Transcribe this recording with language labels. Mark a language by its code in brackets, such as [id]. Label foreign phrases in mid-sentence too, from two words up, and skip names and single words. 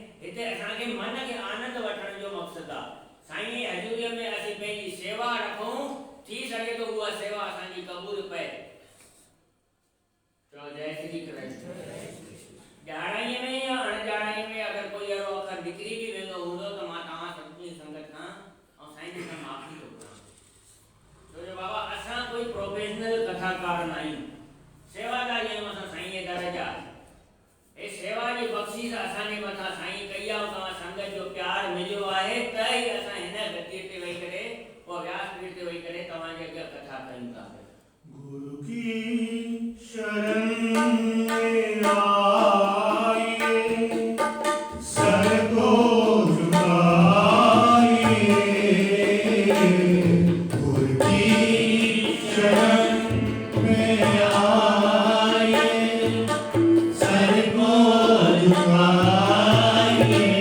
[sd] हिते असांखे मन खे आनंद वठण जो मक़सदु आहे। साईं जी हज़ूरीअ में असीं पंहिंजी सेवा रखूं, थी सघे तो उहा सेवा असांजी क़बूल पए। चओ जय श्री कृष्ण। ॼाणाईअ में या अणॼाणाईअ में अगरि कोई अहिड़ो अखर निकिरी बि वेंदो हूंदो त मां तव्हां सभिनी संगत खां ऐं साईं जी खां माफ़ी थो घुरां। छो जो बाबा असां कोई प्रोफेशनल कथाकार न आहियूं, सेवादारी आहियूं असां साईं जे दर जा। ए सेवा जी बख़्शीश असांजे मथां साईं कई आहे, तव्हां संगत जो प्यार मिलियो आहे त ई असां हिन गद्दीअ ते वेही करे पोइ व्यासपीठ ते वेही करे तव्हांजे अॻियां कथा कयूं था। [hi] गुरु की शरण में आइए, सर को झुकाइए। गुरु की शरण में आइए, सर को झुकाइए।